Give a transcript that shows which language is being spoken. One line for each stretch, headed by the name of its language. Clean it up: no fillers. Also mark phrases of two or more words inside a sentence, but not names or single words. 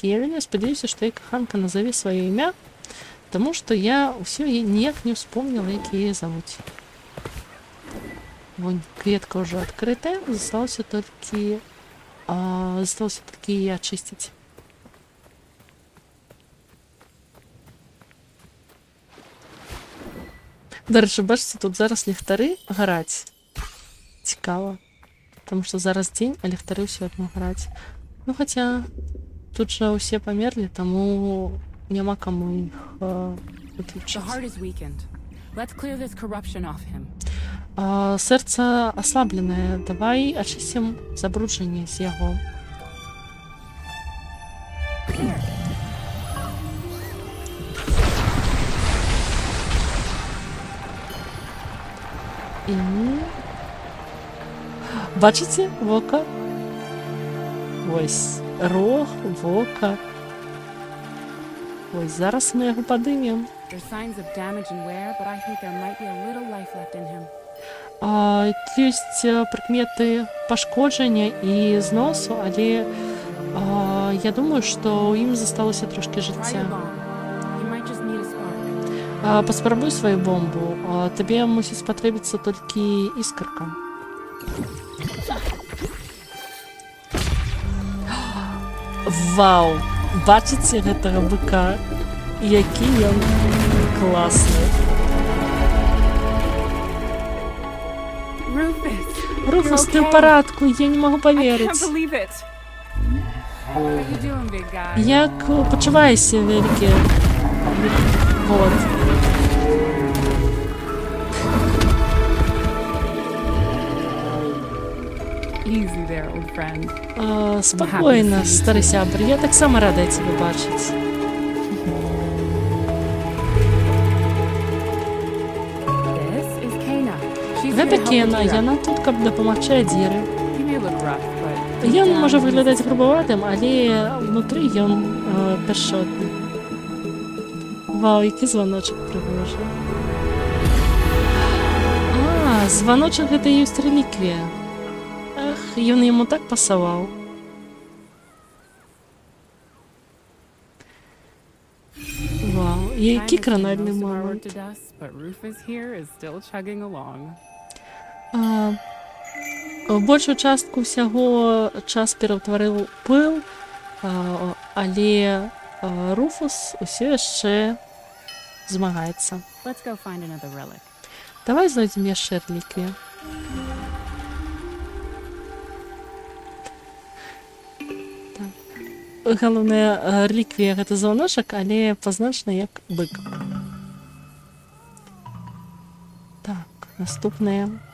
Belarusian: Я вельмі спадзяюся, што яе каханка назаве сваё імя, таму што я ўсё ніяк не ўспомніла, як яе завуць. Вон, кветка ўжо адкрытая, засталося толькі яе ачысціць.
Ukrainian: До речі, бачите, тут зараз ліхтари гарать. Цікаво. Тому що зараз день, а ліхтари все одно гарать. Ну, хоча тут же усі померли, тому нема кому їх
English: The
Ukrainian: виключити.
English: heart is weakened. Let's clear this corruption off him.
Ukrainian: Серце ослаблене. Давай очистим забрудження з його. І... Бачите? Вока. Ось.
Belarusian: Рог, вока.
Ukrainian: Ось, зараз ми його подивимо.
English: There's signs of damage and wear, but I think there might be a little life left in him.
Ukrainian: Є прикмети пошкодження і зносу, але я думаю, що їм залишилося трошки
English: Try
Ukrainian: життя.
English: your bomb. You might just need a spark.
Ukrainian: Поспробуй свою бомбу. Тобі мусить спотребиться тільки іскорка. Вау!
Belarusian: Бачите гэтага быка? Які ён класны.
English: Rufus!
Ukrainian: Руфус, ти
English: okay.
Ukrainian: в порядку, я не можу
English: I can't
Ukrainian: повірити.
English: believe it! What are you doing, big guy?
Ukrainian: Як почуваєшся, великий год?
English: Easy there, old friend.
Ukrainian: Спокійно, старий сябр, я так само рада тебе бачити.
English: This is Kana. She's here to
Belarusian: Гэта
English: help
Belarusian: Кена,
English: Adira.
Belarusian: яна тут, каб дапамагчы Адзіры.
English: He may look rough, but
Belarusian: Ён можа выглядаць грубаватым, але ўнутры ён пяшчотны. Вау, які званочак прыгожы. Званочак гэта і ёсць рэліквія. Ах, ён яму так пасаваў. Вау, які
English: Time has done
Belarusian: кранальны
English: most of our work
Belarusian: момант.
English: to dust, but Rufus here is still chugging along.
Belarusian: Большую частку ўсяго час пераўтварыў пыл, але Руфус усё яшчэ змагаецца. Let's go find another relic. Давай знойдзем яшчэ рэліквію. Галоўная рэліквія гэта званочак, але пазначана як бык. Так, наступнае.